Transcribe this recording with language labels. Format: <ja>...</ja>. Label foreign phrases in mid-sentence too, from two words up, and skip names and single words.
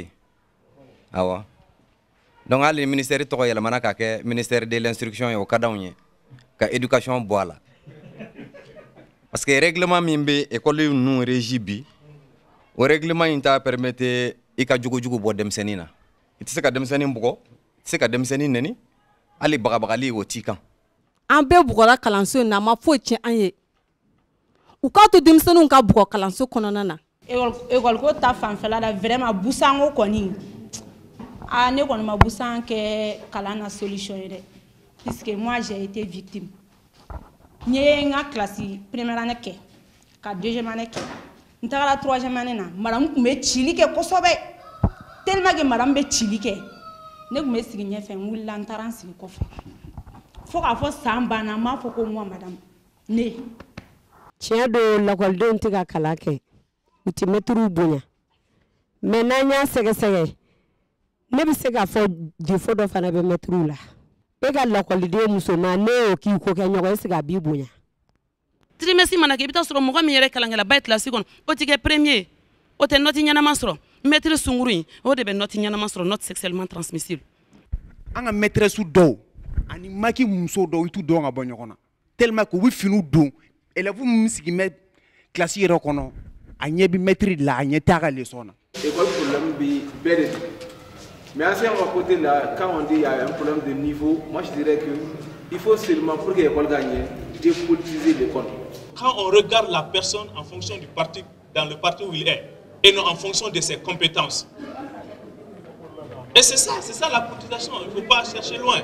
<bm>awa donc hali ministère tɔgɔ yɛlɛmana ka kɛ</bm> <fr>ministère de l'instruction</fr> <bm>ye o ka d'anw ye ka éducation bɔ a la</bm> <fr>parce que</fr> <bm>règlement min bɛ école ninnu régi bi o règlement in t'a permettre i ka jogojugu bɔ denmisɛnnin na i tɛ se ka denmisɛnnin bugɔ i tɛ se ka denmisɛnnin nɛni hali bagabagali o t'i kan. An bɛɛ bugɔra kalanso in na a ma foyi tiɲɛ an ye. U k'a to denmisɛnninw ka bugɔ kalanso kɔnɔna na. École ta fanfɛla la vraiment busango kɔni ne kɔni ma busan kɛ kalan na solution ye dɛ</bm> <fr>puisque moi j'ai été victime</fr> <bm>n ye n ka kilasi</bm> <fr>première année</fr> <bm>kɛ ka</bm> <fr>deuxième année</fr> <bm>kɛ n tagara</bm> <fr>troisième année</fr> <bm>na madame tun bɛ cili kɛ kosɛbɛ</bm> <fr>tellement que madame</fr> <bm>bɛ cili kɛ ne tun bɛ sigi ɲɛfɛ n wulila n taara n sigi kɔfɛ fo k'a fɔ san banna n b'a fɔ ko</bm> <fr>moi madame</fr> <bm>ne. tiɲɛ don lakɔlidenw tɛ ka kalan kɛ u tɛ mɛtiriw bonya mais n'an y'a sɛgɛsɛgɛ ne bɛ se k'a fɔ défaut dɔ fana bɛ mɛtiriw la e ka lakɔliden musoman ne y'o k'i ko kɛ ɲɔgɔn</bm> <fr>est-ce que</fr> <bm>a b'i bonya. trimestre mana kɛ i bɛ taa sɔrɔ mɔgɔ min yɛrɛ kalankɛlaba ye kilasi kɔnɔ o tɛ kɛ premier o tɛ nɔti ɲɛnama sɔrɔ maître sunguru in o de bɛ nɔti ɲɛnama sɔrɔ nɔti</bm> <fr>sexuellement transmissible.</fr> <bm>an ka maîtresse dɔw ani maki muso dɔw i t'u dɔn ka bɔ ɲɔgɔn na</bm> <fr>tellement que</fr> <bm>u bɛ finiw don élève min sigi bɛ kilasi yɛrɛ kɔnɔ a ɲɛ bɛ maître de la a ɲɛ t'a ka leçon na. école problème bi bɛɛ de don</bm> <fr>mais à ce côté là quand on dit il y a un problème de niveau moi je dirais que il faut seulement pour que l'école gagne dépolitiser l'école. Quand on regarde la personne en fonction du parti, dans le parti où il est, et non en fonction de ses compétences. Et c'est ça la politisation, il ne faut pas chercher loin.</fr>